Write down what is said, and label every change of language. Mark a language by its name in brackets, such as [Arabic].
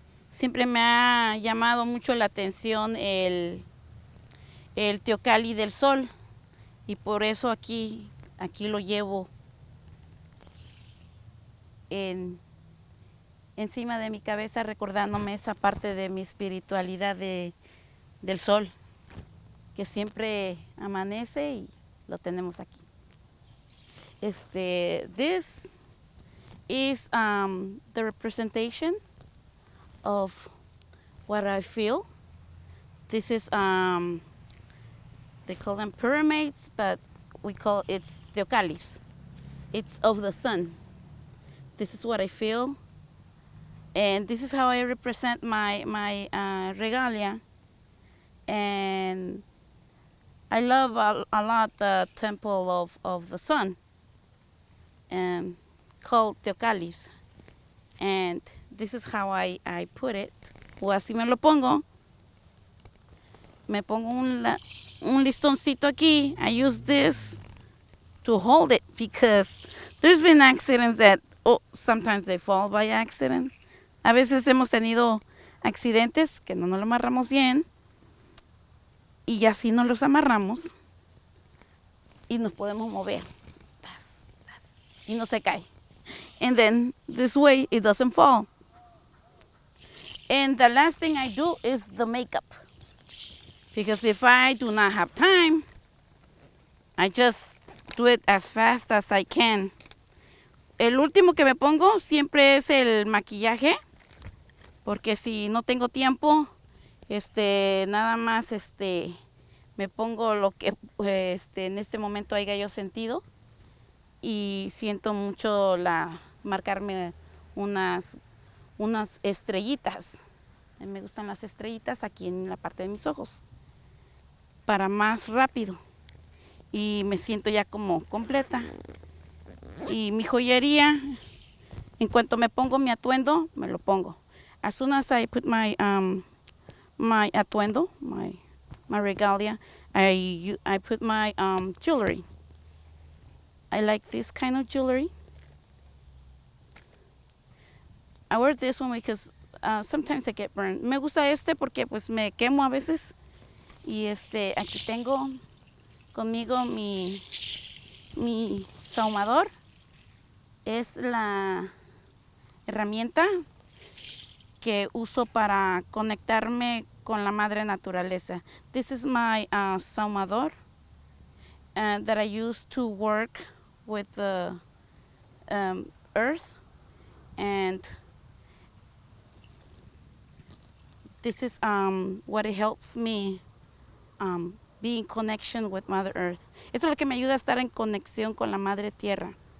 [Spanish] Siempre me ha llamado mucho la atención el teocalli del sol, y por eso aquí lo llevo encima de mi cabeza, recordándome esa parte de mi espiritualidad del sol, que siempre amanece y lo tenemos aquí. [English] This is the representation of what I feel. This is they call them pyramids, but we call it's teocallis. It's of the sun. This is what I feel, and this is how I represent my regalia. And I love a lot the temple of the sun, called Teocallis. And this is how I put it. [Spanish] O así me lo pongo. Me pongo un listoncito aquí. [English] I use this to hold it because there's been accidents that, sometimes they fall by accident. [Spanish] A veces hemos tenido accidentes que no nos lo amarramos bien, y así nos los amarramos y nos podemos mover. Y no se cae. [English] And then this way it doesn't fall. And the last thing I do is the makeup. Because if I do not have time, I just do it as fast as I can. [Spanish] El último que me pongo siempre es el maquillaje, porque si no tengo tiempo, nada más me pongo lo que en este momento haya yo sentido, y siento mucho marcarme unas estrellitas. Me gustan las estrellitas aquí en la parte de mis ojos para más rápido, y me siento ya como completa. Y mi joyería, en cuanto me pongo mi atuendo, me lo pongo. [English] As soon as I put my atuendo, my regalia, I put my jewelry. I like this kind of jewelry. I wear this one because sometimes I get burned. [Spanish] Me gusta porque pues me quemo a veces. Y aquí tengo conmigo mi sahumador. Es la herramienta que uso para conectarme con la madre naturaleza. [English] This is my sahumador that I use to work with the earth, and this is what it helps me be in connection with Mother Earth. [Spanish] Esto es lo que me ayuda a estar en conexión con la Madre Tierra.